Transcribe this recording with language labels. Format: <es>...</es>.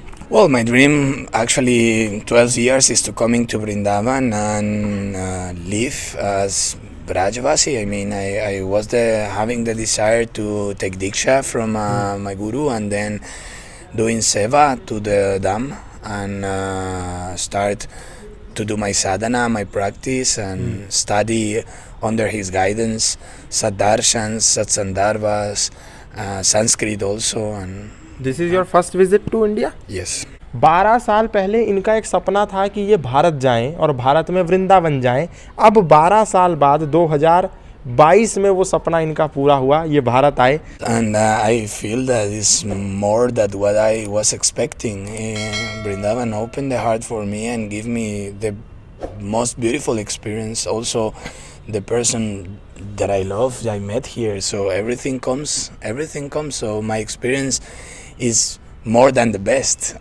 <en>Well, my dream actually 12 years is to coming to Vrindavan and live as Brajavasi. I mean, I was having the desire to take Diksha from my guru and then doing seva to the Dham and start to do my sadhana, my practice and study under his guidance, Saddarshans, Satsandharvas, Sanskrit also. And This is your first visit to India? Yes.</en> <hi>12 साल पहले इनका एक सपना था कि ये भारत जाएं और भारत में वृंदावन जाएं। अब 12 साल बाद 2022 में वो सपना इनका पूरा हुआ, ये भारत आए।</hi> <en>And I feel that it's more than what I was expecting. Vrindavan opened the heart for me and give me the most beautiful experience. Also, the person that I love, I met here. So everything comes. So my experience is more than the best.</en>